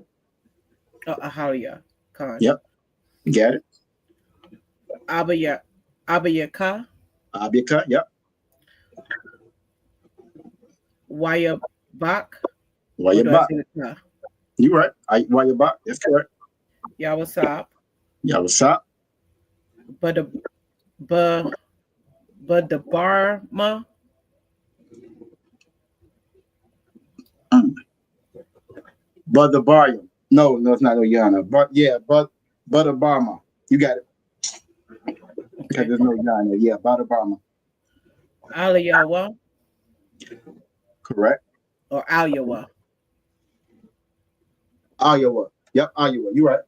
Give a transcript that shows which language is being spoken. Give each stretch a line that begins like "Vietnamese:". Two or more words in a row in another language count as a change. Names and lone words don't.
English: Ahalia. Yep. You got it. Abayaka. Yep. Wayabak. You right. Wayabak. That's correct. Yawasap. Badabarma. Badabarma. No, it's not Oyana. But yeah, Badabarma. You got it. Okay, there's no Yana. Yeah, Badabarma. Aliyawa. Correct. Or Aliyawa. Yep, Iowa. You right.